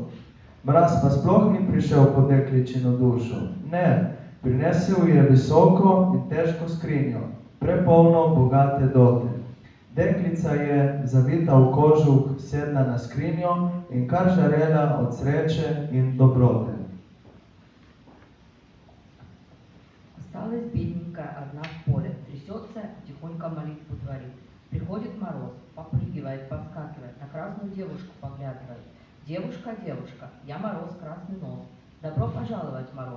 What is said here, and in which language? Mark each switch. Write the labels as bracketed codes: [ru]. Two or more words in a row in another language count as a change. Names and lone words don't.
[sl] Mraz pa sploh ni prišel po dekličino dušo. Ne, prinesel je visoko in težko skrinjo, prepolno bogate dote. Deklica je, zavita v kožuh, sedla na skrinjo in kar žarela od sreče in dobrote. [ru] Осталась бедненькая одна в поле, трясется, тихонько молитву творит. Приходит мороз, попрыгивает, подскакивает, на красную девушку поглядывает. Девушка, девушка, я Мороз, красный нос. Добро пожаловать, Мороз.